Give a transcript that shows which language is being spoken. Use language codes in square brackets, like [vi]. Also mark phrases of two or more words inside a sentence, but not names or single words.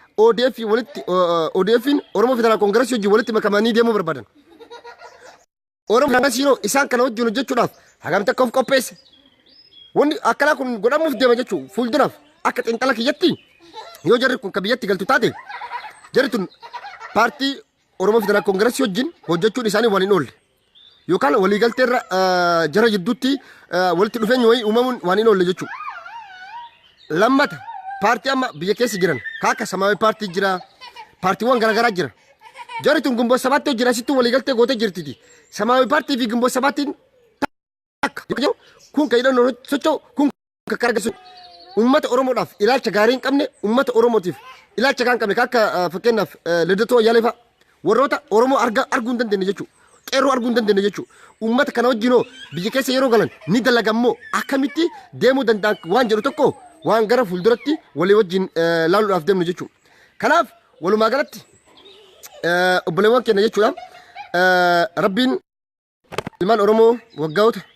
[om] ODFin Oromoo federaal koongiresii wajjin walitti makamanii deemuu barbaadan Oromoo koongirensiinoo isaan kana wajjin hojjechuudhaaf hagam takka of qopheesse wanni akkana kun godhamuuf deema jechuun fuulduraaf akka xiinxala kiyyatti yoo jarri kun ka biyyatti galtu taate jarri tun paartii Oromoo federaal koongiresii wajjin hojjechuun isaanii waan hin oolle yookaan waliigalteerra jara jidduutti walitti dhufeenyi wayii uumamuun waan hin oolle jechuudha. Lammata paartii amma biyya keessa jiran kaaka Samaawii paartii jira paartiiwwan garaagaraa jira jarri tun ግንቦት ሰባት jira sittuu waliigaltee gootee jirtiti Samaawii paartii fi ግንቦት ሰባትን kun ka hidhannoo socho'u kun ka kargasu ummata Oromoodhaaf ilaalcha gaarii hin qabne ummata Oromootiif ilaalcha kan qabne akka fakkeenyaaf Lidatoo Ayyaaleefa warroota Oromoo arguu hin dandeenye jechuudha qeerroo arguu hin dandeenye jechuudha ummata kana wajjinoo biyya keessa yeroo galan ni dalagammoo akkamitti deemuu danda'an waan jedhu tokko waan gara fuulduratti walii wajjin laaluudhaaf deemnu jechuudha kanaaf walumaa galatti obboleewwan keenya jechuudha rabbiin ilmaan Oromoo waggaawota